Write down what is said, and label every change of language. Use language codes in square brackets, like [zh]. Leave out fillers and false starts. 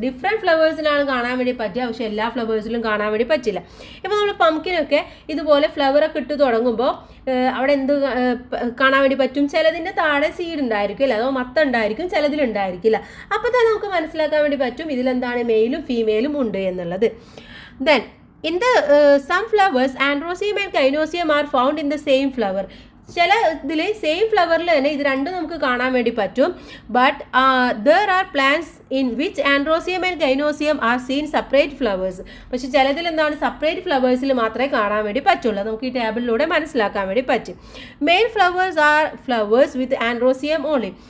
[ml] Different ഫ്ലവേഴ്സിലാണ് കാണാൻ വേണ്ടി പറ്റുക, പക്ഷേ എല്ലാ ഫ്ലവേഴ്സിലും കാണാൻ വേണ്ടി പറ്റില്ല. ഇപ്പോൾ നമ്മൾ പംകിനൊക്കെ ഇതുപോലെ ഫ്ലവറൊക്കെ ഇട്ട് തുടങ്ങുമ്പോൾ അവിടെ എന്ത് കാണാൻ വേണ്ടി പറ്റും? ചിലതിൻ്റെ താഴെ സീഡ് ഉണ്ടായിരിക്കും അല്ലേ, അതോ മത്ത ഉണ്ടായിരിക്കും, ചിലതിലുണ്ടായിരിക്കില്ല. അപ്പോൾ തന്നെ നമുക്ക് മനസ്സിലാക്കാൻ വേണ്ടി പറ്റും ഇതിലെന്താണ് മെയിലും ഫീമെയിലും ഉണ്ട് എന്നുള്ളത്. [en] Then in the some flowers androecium and gynosium are found in the same flower. [ml] ചില ഇതിൽ സെയിം ഫ്ലവറിൽ തന്നെ ഇത് രണ്ടും നമുക്ക് കാണാൻ വേണ്ടി പറ്റും. [en] But there are plants in which androecium and gynoecium are seen separate flowers. [ml] പക്ഷെ ചിലതിൽ എന്താണ് സെപ്പറേറ്റ് ഫ്ലവേഴ്സിൽ മാത്രമേ കാണാൻ വേണ്ടി പറ്റുള്ളൂ. നമുക്ക് ഈ ടേബിളിലൂടെ മനസ്സിലാക്കാൻ വേണ്ടി പറ്റും. [en] Male flowers are flowers with androecium only.